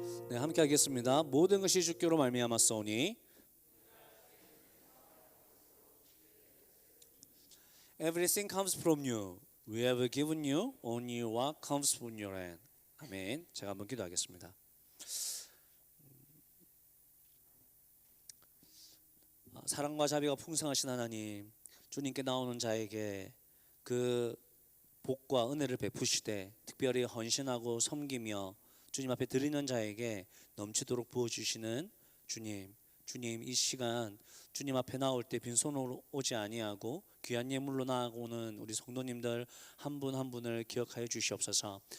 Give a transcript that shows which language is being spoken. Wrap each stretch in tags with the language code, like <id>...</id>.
<ko>네, 함께 하겠습니다. 모든 것이 주께로 말미암았사오니</ko> <en>Everything comes from you. We have given you only what comes from your hand.</en> <ko>아멘. 제가 한번 기도하겠습니다. 사랑과 자비가 풍성하신 하나님, 주님께 나오는 자에게 그 복과 은혜를 베푸시되 특별히 헌신하고 섬기며 주님 앞에 드리는 자에게 넘치도록 부어주시는 주님, 이 시간 주님 앞에 나올 때 빈손으로 오지 아니하고 귀한 예물로 나아오는 우리 성도님들 한 분 한 분을 기억하여 주시옵소서.</ko>